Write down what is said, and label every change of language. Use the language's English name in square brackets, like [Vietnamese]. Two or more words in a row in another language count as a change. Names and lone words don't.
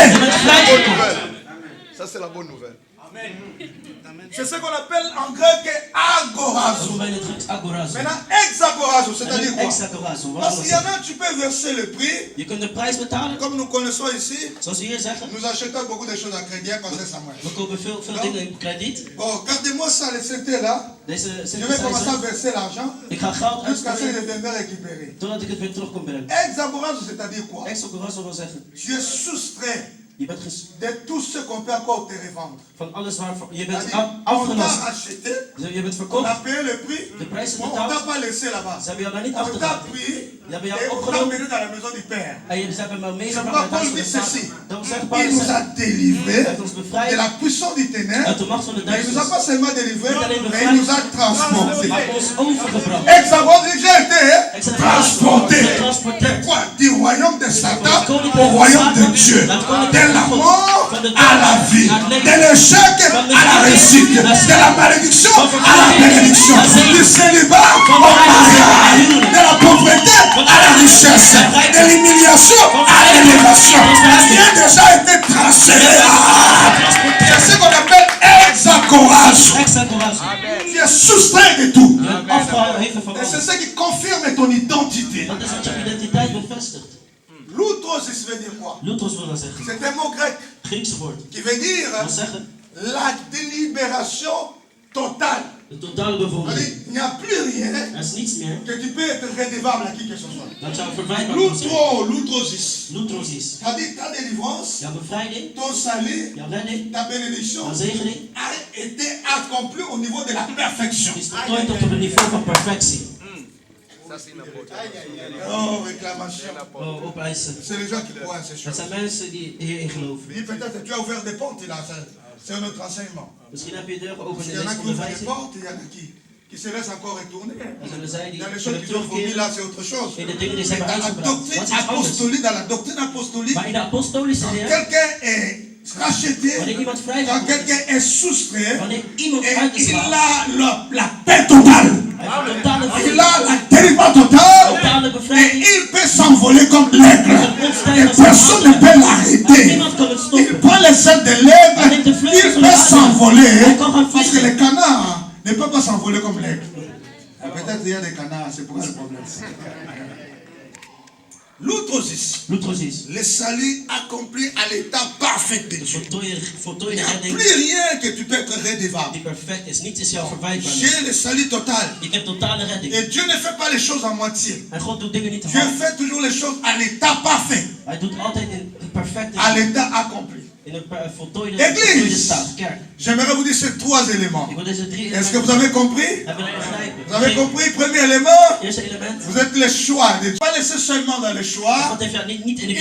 [Dutch] Je bent vrijgekocht. [French] Ça, c'est la bonne nouvelle. C'est ce qu'on appelle en grec agorazo. [Dutch] Of bij het Grieks agorazo. [French] Maintenant, exagorazo, c'est-à-dire quoi? [Dutch] Exagorazo. Wat [French] Parce [Dutch] wil [French] qu'il y en [Dutch] dat [French] a, tu peux verser le prix. [Dutch] zeggen? Je kunt de prijs betalen. [French] Comme nous connaissons ici, [Dutch] Zoals we hier zeggen. [French] nous achetons beaucoup de choses à crédit, comme ça, Samuel. [Dutch] We kopen veel dingen in krediet. [French] Bon, gardez-moi ça, le CT là. [Dutch] Deze [French] Je vais commencer à [Dutch] synthesizer. [French] verser l'argent [Dutch] Ik ga geld [French] jusqu'à ce que [Dutch] uitgeven [French] je vienne récupérer. [Dutch] totdat ik het weer terug kon brengen. [French] Exagorazo, c'est-à-dire quoi? [Dutch] Exagorazo wil zeggen. [French] Tu es soustrait [Dutch] Je bent [French] de tout ce qu'on peut encore te revendre. [Dutch] van alles waarvoor. Je bent [French] C'est-à-dire, on t'a [Dutch] afgelast. [French] racheté, [Dutch] Je bent [French] on [Dutch] verkocht. [French] a payé le prix, [Dutch] De prijs is [French] on t'a [Dutch] betaald. [French] pas laissé là-bas. [Dutch] Ze hebben jou daar niet [French] On t'a [Dutch] achtergelaten. [French] pris [Dutch] Ze hebben [French] et [Dutch] jou [French] on t'a [Dutch] opgenomen. [French] mené dans la maison du Père. [Dutch] En ze hebben me [French] C'est [Dutch] meegebracht [French] pourquoi [Dutch] naar het [French] Paul [Dutch] huis van [French] dit [Dutch] de [French] ceci. [Dutch] Vader. Dan zegt [French] Il [Dutch] Paulus, [French] nous a délivrés [Dutch] hij heeft ons [French] de [Dutch] bevrijd [French] la puissance du ténèbre. [Dutch] uit de macht van de [French] Mais il nous a [Dutch] duisternis. [French] pas seulement délivrés, [Dutch] Niet alleen [French] mais il nous a [Dutch] bevrijd, [French] transportés. [Dutch] maar ons overgebracht. [French] Exagorazo, j'ai été [Dutch] Ik zei, [French] transporté. [Dutch] getransporteerd. [French] Quoi? Du royaume de Satan [Dutch] Van het koninkrijk [French] au [Dutch] van [French] royaume de [Dutch] Satan [French] Dieu. [Dutch] naar het [French] De [Dutch] koninkrijk [French] la [Dutch] van God. [French] mort [Dutch] Van de [French] à la [Dutch] dood [French] vie. [Dutch] naar het [French] De [Dutch] leven. [French] l'échec [Dutch] Van [French] à la réussite. De la malédiction à la bénédiction. Du célibat au mariage. De la pauvreté à la richesse. De l'humiliation à l'élévation. Qui a déjà été transféré. C'est ce qu'on appelle exagorazo. Exagorazo. Tu es soustrait de tout. [Dutch] Je bent afgeheven van [French] Et c'est [Dutch] alles. [French] ce qui confirme ton identité. [Dutch] Dat is wat je identiteit bevestigt. [French] L'outrosis veut dire quoi? [Dutch] Lutros wil dan zeggen. [French] C'est un mot grec [Dutch] Griekse woord. [French] qui veut dire [Dutch] Dat wil zeggen, [French] la délibération totale. [Dutch] de totale bevordering. [French] C'est-à-dire, il n'y a plus rien [Dutch] Er is niets meer [French] que tu peux être redevable à qui que ce soit. [Dutch] dat zou verwijtbaar moeten zijn. [French] L'outrosis. [Dutch] Lutros is [French] C'est-à-dire ta délivrance, [Dutch] jouw bevrijding, [French] ton salut, [Dutch] jouw redding, [French] ta bénédiction [Dutch] jouw zegening [French] a été accompli au niveau de la perfection. [Dutch] is voltooid tot op het niveau van perfectie. [French] Ça, c'est une apôtre. Oh, réclamation. [Dutch] Oh, opeisen. [French] C'est les gens qui croient à ces [Dutch] Het [French] choses. [Dutch] zijn mensen die hierin geloven. [French] Dis peut-être tu as ouvert des portes là, c'est un autre enseignement. [Dutch] Misschien heb je deur [French] Parce [Dutch] geopend [French] qu'il [Dutch] in [French] y en a [Dutch] deze [French] qui ouvrent des [Dutch] onderwijzing. [French] portes, il y en a qui se laissent encore retourner. [Dutch] Er zullen zij die [French] Dans les choses [Dutch] zullen [French] qu'ils ont vomi [Dutch] terugkeren [French] là, c'est autre chose. [Dutch] in de dingen die ze [French] Mais [Dutch] hebben [French] dans la [Dutch] uitgebracht. [French] doctrine [Dutch] Wat is iets anders. [French] apostolique, dans la doctrine apostolique, [Dutch] Maar in de apostolische [French] quand [Dutch] leer, [French] quelqu'un est racheté, [Dutch] wanneer iemand [French] quand [Dutch] vrijgekocht [French] quelqu'un [Dutch] is, [French] est soustrait, [Dutch] wanneer iemand [French] et il [Dutch] uitgeslagen, [French] a la paix totale, [Dutch] hij heeft totale [French] il [Dutch] vrede, [French] a la délivrance totale, [Dutch] totale [French] et [Dutch] bevrijding. [French] il peut s'envoler comme l'aigle. Et personne ne peut l'arrêter. [Dutch] Niemand kan het [French] Il [Dutch] stoppen. [French] prend les ailes de l'aigle, il peut s'envoler, parce que les canards ne peuvent pas s'envoler comme l'aigle. Peut-être il y a des canards, c'est pourquoi le problème. L'outrosis, [Dutch] Lutros is. [French] le salut accompli à l'état parfait de [Dutch] De [French] Dieu. Il [Dutch] voltooide [French] n'y a [Dutch] redding [French] plus rien que tu peux être redevable. [Dutch] die perfect is. Niets is jou verwijtbaar. [French] J'ai le salut total. [Dutch] Ik heb totale redding. [French] Et Dieu ne fait pas les choses à moitié. [Dutch] En God doet dingen niet te [French] Dieu [Dutch] half. [French] fait toujours les choses à l'état parfait, [Dutch] Hij doet altijd in het perfecte, [French] à l'état accompli. [Dutch] in een voltooide [French] Église. [Dutch] staat. Kerk. [French] J'aimerais vous dire ces trois éléments. [Dutch] Ik wil deze drie [French] Est-ce que vous [Dutch] elementen [French] avez compris? [Dutch] hebben we begrijpen. [French] Vous avez compris? Premier élément, [Dutch] Eerste element. [French] vous êtes les choix de Dieu. Pas laisser seulement dans les choix. [Dutch] God heeft jou niet in de